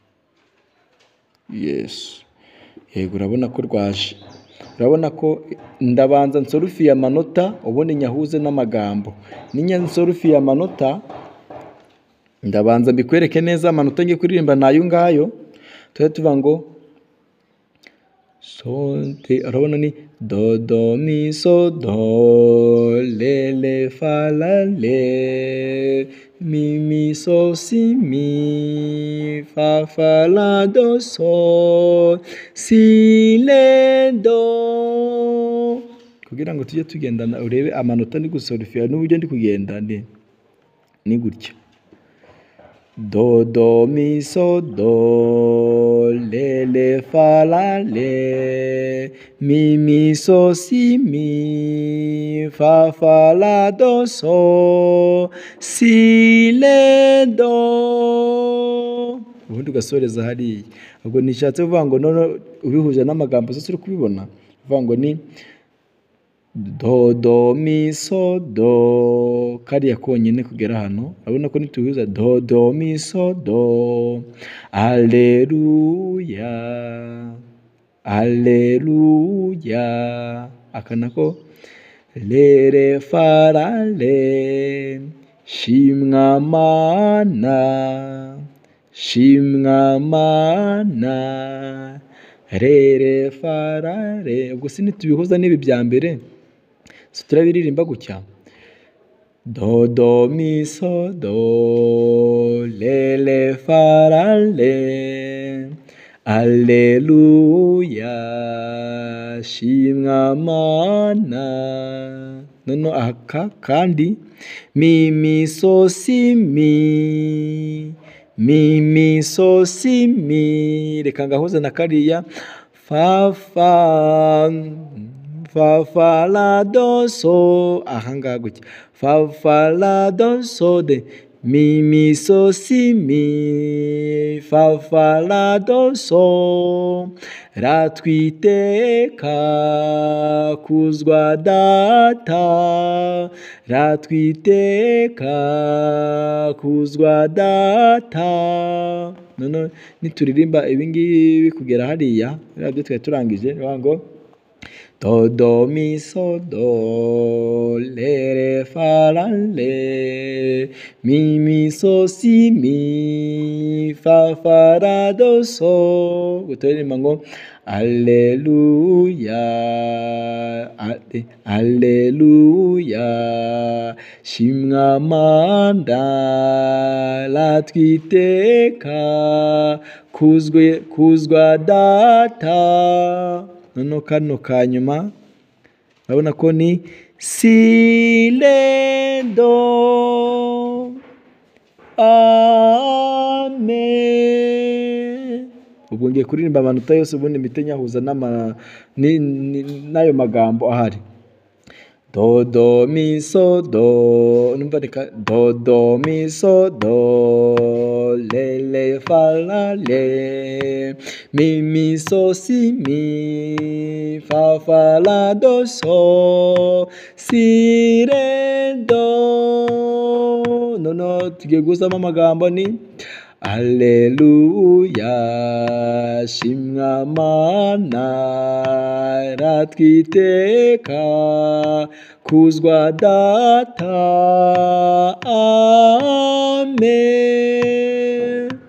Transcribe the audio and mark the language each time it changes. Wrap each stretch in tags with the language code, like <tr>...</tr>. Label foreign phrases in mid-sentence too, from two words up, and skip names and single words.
<rw>Yego urabona ko rwaje, urabona ko ndabanza nsolufiye amanota ubundi nyahuze n'amagambo. Ninyansolufiye amanota ndabanza mbikwereke neza amanota ngiye kuririmba nayo ngayo. Tuvuga ngo urabona ni do do mi so do le le fa la le mi mi so si mi fa fa la do so si le do. Kugira ngo tujye tugendana urebe amanota ndi gusolufiya n'uburyo ndi kugenda ni gutya: do do mi so do le le fa la le mi mi so si mi fa fa la do so si le do. Ubundi ugasoreza hariya. Ubwo nishatse kuvuga ngo none ubihuje n'amagambo zose uri kubibona, uvuga ngo ni do do mi so do, kariya konyine kugera hano urabona ko nitubihuza do do mi so do aleluya aleluya. Aka nako le re fa la le shimwa mana shimwa mana re re fa la le. Ubwo sinitubihuza n'ibi bya mbere turabiririmba gutya: do do mi so do le le fa la le aleluya shimwa mana. Noneho aka kandi mi mi so si mi mi mi so si mi, reka ngahuze na kariya fa fa fa fa la do so, ahangaha gutya fa fa la do so de mi mi so si mi fa fa la do so. Ratwiteka kuzwa data ratwiteka kuzwa data. None nituririmba ibingibi kugera hariya byo twari turangije ngo do do mi so do le re fa la le mi mi so si mi fa fa la do so. Guturirimba ngo aleluya aleluya shimwa mana ratwiteka kuzwa data. Noneho kano ka nyuma urabona ko ni si le do amen. Ubwo ngiye kuririmba amanota yose ubundi mpite nyahuza n'ayo magambo ahari: do do mi so do, numva reka do do mi so do le le fa la le mi mi so si mi fa fa la do so si re do. Noneho tugiye gusama amagambo ni Alleluya, shimwa Mana, ratwiteka, kuzwa Data, amen.</rw>